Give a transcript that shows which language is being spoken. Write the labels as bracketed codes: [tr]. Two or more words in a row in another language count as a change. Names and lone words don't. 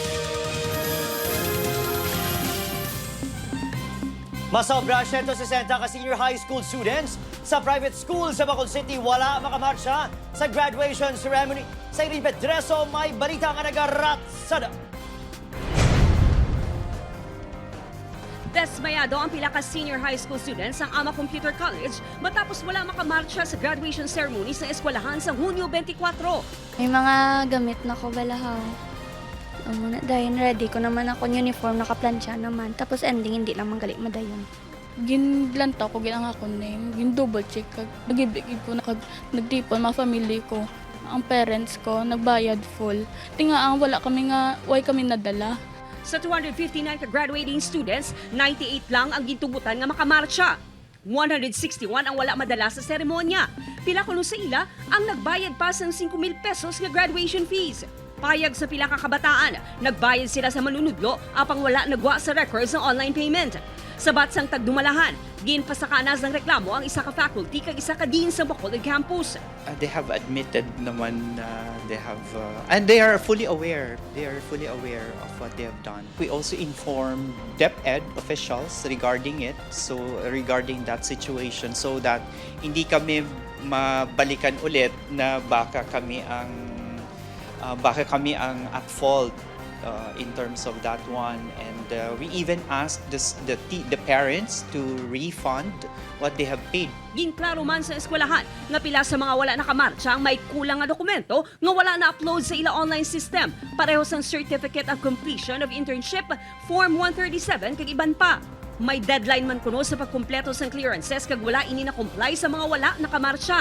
[hil] Masobra 160 ka [en] senior high school students [hil] sa [en] private school [hil] sa Bacolod City wala makamarcha sa [en] graduation ceremony. [hil] Sa Irene Pedreso, may balita nga nagaratsada. Desmayado ang pila ka [en] senior high school students [hil] ng Ama Computer College matapos wala makamarcha sa [en] graduation ceremony [hil] sa eskwelahan sa Hunyo 24. May mga gamit na ko balahaw. Dahil ready ko naman ako uniform, nakaplansya naman. Tapos ending, hindi lang manggali madayon. Ginlanta ko, ginang ako name, gin-double check. Nag-ibigid ko, nagtipon, mga family ko. Ang parents ko, nagbayad full. Tinga wala kami nga, why kami nadala. Sa 259 ka- [en] graduating students, [hil] 98 lang ang gintubutan nga makamarcha. 161 ang wala madala sa seremonya. Pila kuno sa ila ang nagbayad pa sa 5,000 pesos nga [en] graduation fees. [hil] Payag sa pila ka kabataan, nagbayad sila sa manunudlo apang wala nagwa sa records ng [en] online payment. [hil] Sa batsang tagdumalahan, ginpasakanas ng reklamo ang isa ka faculty kag isa ka dean sa Bacolod campus. [en] They have admitted naman they have and they are fully aware. They are fully aware of what they have done. We also informed DepEd officials regarding it, so regarding that situation, so that [tl] hindi kami mabalikan ulit na baka kami ang [en] at fault in terms of that one, and we even asked the parents to refund what they have paid. [hil] Ginklaro man sa eskwelahan nga pila sa mga wala nakamarcha ang may kulang nga dokumento nga wala na-upload sa ila [en] online system, [hil] pareho sang Certificate of Completion of Internship Form 137 kag iban pa. May deadline man kuno sa pagkumpleto sang clearances kag wala ini na comply sa mga wala nakamarcha.